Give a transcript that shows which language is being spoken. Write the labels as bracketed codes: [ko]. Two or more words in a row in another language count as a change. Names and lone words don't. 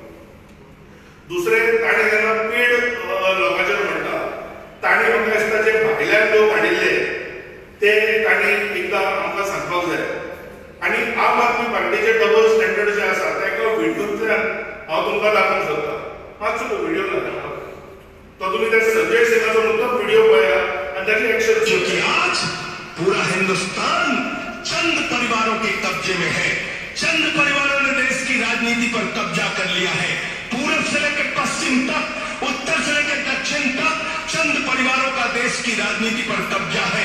[kok] दुसरें ताणें जेन्ना पेड लोकांचेर म्हणटा, ताणें म्हाका दिसता जे भायल्यान लोक हाडिल्ले ते ताणें एकदां आमकां सांगपाक जाय. आनी आम आदमी पार्टीचे [en] double standard [kok] जे आसा तेका व्हिडिओंतल्यान हांव तुमकां दाखोवंक सोदतां. मातसो तो व्हिडिओ घाला, तो तुमी त्या संजय सिंगाचो मुद्दम व्हिडिओ पळया आनी ताची एक्शन. [hi] क्योंकि आज पूरा हिंदुस्तान चंद परिवारों के कब्जे में है. चंद परिवारों ने देश की राजनीति पर कब्जा कर लिया है. पूर्व से लेकर पश्चिम तक, उत्तर से लेकर दक्षिण तक चंद परिवारों का देश की राजनीति पर कब्जा है.